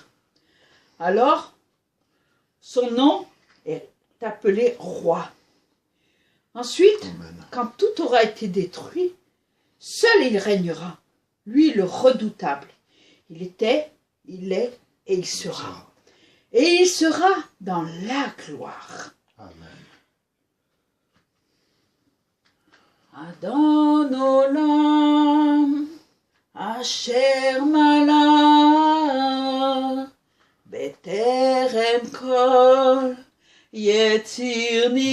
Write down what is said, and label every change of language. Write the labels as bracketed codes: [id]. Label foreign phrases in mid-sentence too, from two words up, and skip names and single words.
[fr] Alors, son nom est appelé roi. Ensuite, quand tout aura été détruit, seul il régnera. lui le redoutable. Il était, il est et il sera. Et il sera dans la gloire. Amen. [he] אדון עולם אשר מלך בטרם כל יציר